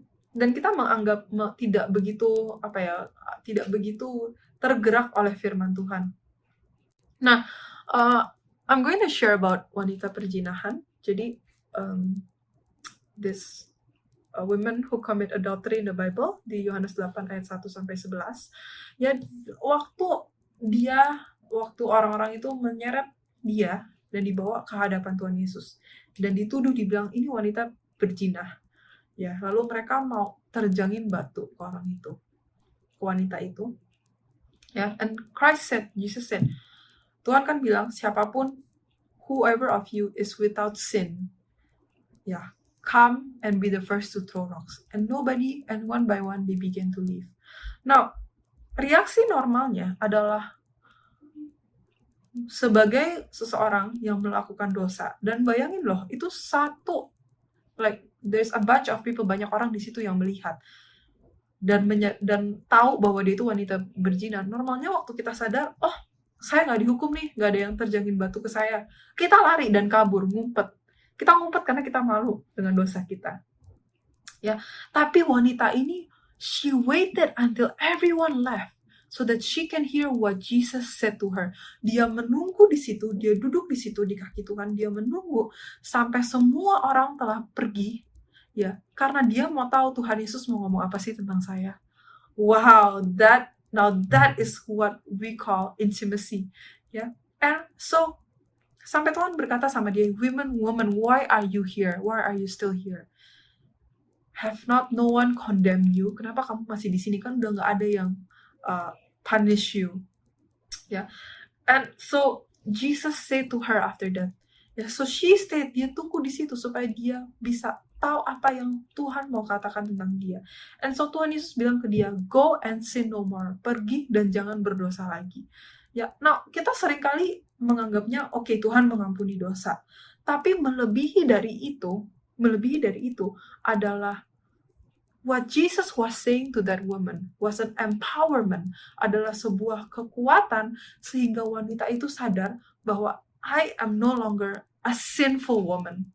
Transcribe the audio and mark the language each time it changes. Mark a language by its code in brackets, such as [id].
[id] dan kita menganggap tidak begitu tidak begitu tergerak oleh firman Tuhan. [en] Nah, I'm going to share about [id] wanita perjinahan. [en] Jadi this women who commit adultery in the Bible [id] di Yohanes 8 ayat 1 sampai 11. Ya, waktu orang-orang itu menyeret dia dan dibawa ke hadapan Tuhan Yesus dan dituduh, dibilang ini wanita berzinah. Ya, lalu mereka mau terjangin batu ke orang itu, ke wanita itu. [en] Ya, and Jesus said, [id] Tuhan kan bilang, siapapun, [en] whoever of you is without sin, ya, come and be the first to throw rocks. And one by one they begin to leave. [id] Now, reaksi normalnya adalah sebagai seseorang yang melakukan dosa, dan bayangin loh, itu satu, [en] like there's a bunch of people, [id] banyak orang di situ yang melihat dan tahu bahwa dia itu wanita berzina. Normalnya waktu kita sadar, oh saya nggak dihukum nih, nggak ada yang terjangin batu ke saya, kita lari dan kabur, ngumpet. Kita ngumpet karena kita malu dengan dosa kita. [en] Ya, [id] tapi wanita ini, [en] she waited until everyone left so that she can hear what Jesus said to her. [id] Dia menunggu di situ, dia duduk di situ di kaki Tuhan, dia menunggu sampai semua orang telah pergi, ya, karena dia mau tahu Tuhan Yesus mau ngomong apa sih tentang saya. [en] Wow, that is what we call intimacy, ya. And so [id] sampai Tuhan berkata sama dia, [en] woman, why are you here? Why are you still here? Have not no one condemned you? [id] Kenapa kamu masih di sini? Kan udah nggak ada yang [en] punish you. Ya, and so Jesus said to her after that. Ya, so she stayed. [id] Dia tunggu di situ supaya dia bisa tahu apa yang Tuhan mau katakan tentang dia. [en] And so Tuhan Yesus bilang ke dia, go and sin no more. [id] Pergi dan jangan berdosa lagi. Ya, nah kita seringkali menganggapnya oke, Tuhan mengampuni dosa. Tapi melebihi dari itu adalah [en] what Jesus was saying to that woman was an empowerment, [id] adalah sebuah kekuatan sehingga wanita itu sadar bahwa [en] I am no longer a sinful woman.